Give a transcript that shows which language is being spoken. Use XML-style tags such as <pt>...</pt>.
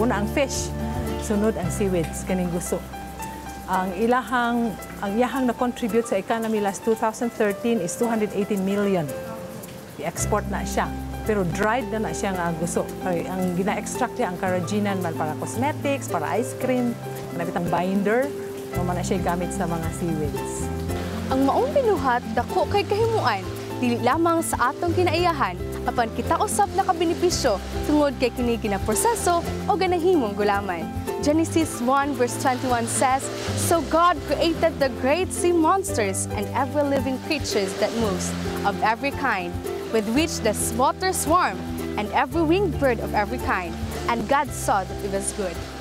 <ceb>Una ang fish, sunod ang seaweeds kaning gusto. Ang iyahang na-contribute sa economy</ceb> <en>last 2013 is 218 million.</en> <ceb>I-export na siya. Pero dried na siya nga gusto. Ang gina-extract niya ang carrageenan man para cosmetics, para ice cream, manabit ang binder, naman na siya gamit sa mga seaweeds. Ang maong binuhat dako kay kahimuan dili lamang sa atong kinaiyahan apan kita usab na kabenepisyo tungod kay kini ginaproseso o ganahimong gulaman.</ceb> <en>Genesis 1 verse 21 says, "So God created the great sea monsters and every living creatures that moves, of every kind, with which the water swarm, and every winged bird of every kind. And God saw that it was good."</en>